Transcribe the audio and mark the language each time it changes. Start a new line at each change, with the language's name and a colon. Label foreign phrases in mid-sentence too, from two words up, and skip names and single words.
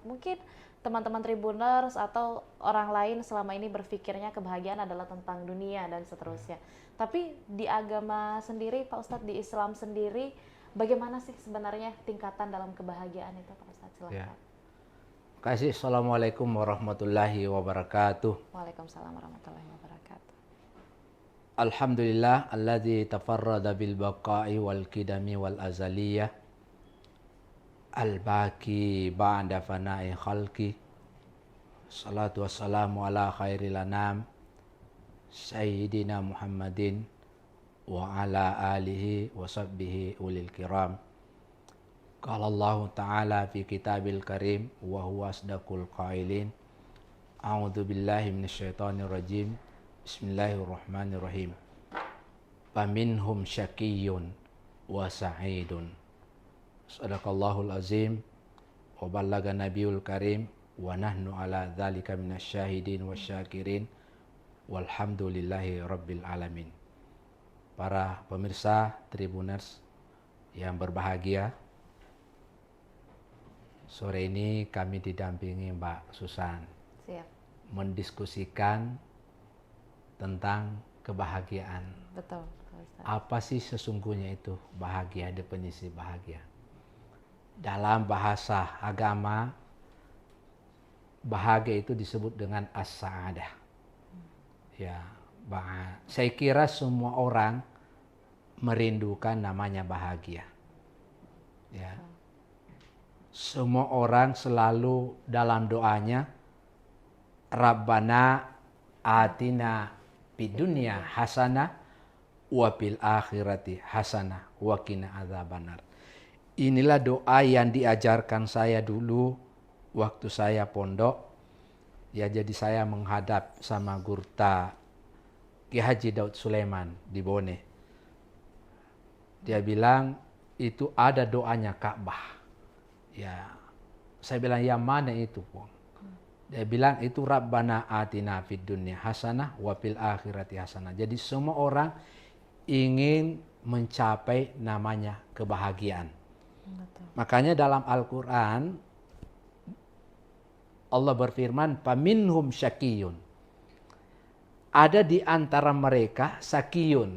Indonesian: Mungkin teman-teman Tribuners atau orang lain selama ini berpikirnya kebahagiaan adalah tentang dunia dan seterusnya. Tapi di agama sendiri Pak Ustadz, di Islam sendiri, bagaimana sih sebenarnya tingkatan dalam kebahagiaan itu Pak Ustadz? Silakan. Ya. Kasih
Arabic: السلام عليكم ورحمة الله وبركاته. وعليكم السلام ورحمة الله وبركاته. الحمد لله الذي تفرد بالبقاء والقدم والأزلية الباقي بعد فناء خلقه. الصلاة والسلام على خير الأنام سيدنا محمد وعلى آله وصحبه أولي الكرام. قال الله تعالى في الكتاب الكريم وهو أصدق القائلين. أعوذ بالله من الشيطان الرجيم. بسم الله الرحمن الرحيم فمنهم شقي وسعيد. صدق الله العظيم وبلغ النبي الكريم ونحن على ذلك من الشاهدين والشاكرين والحمد لله رب العالمين.
Indonesian: Para pemirsa Tribuners yang berbahagia, sore ini kami didampingi Mbak Susan. Siap. Mendiskusikan tentang kebahagiaan. Betul Pak Ustadz. Apa sih sesungguhnya itu bahagia, definisi bahagia? Dalam bahasa agama, bahagia itu disebut dengan as-sa'adah. Ya, saya kira semua orang merindukan namanya bahagia. Ya. Semua orang selalu dalam doanya,
Arabic: ربنا آتنا في الدنيا حسنة وفي الآخرة حسنة وقنا عذاب النار.
Indonesian: Inilah doa yang diajarkan saya dulu waktu saya pondok. Ya, jadi saya menghadap sama Gurta Ki Haji Daud Sulaiman di Bone. Dia bilang itu ada doanya Ka'bah. Ya, saya bilang yang mana itu, Pong? Dia bilang itu
Arabic: ربنا آتنا في الدنيا حسنة وفي الآخرة حسنة.
Indonesian: Jadi semua orang ingin mencapai namanya kebahagiaan. Betul. Makanya dalam Al-Quran Allah berfirman,
Arabic: "فمنهم شقي."
Indonesian: Ada di antara mereka sakiyun.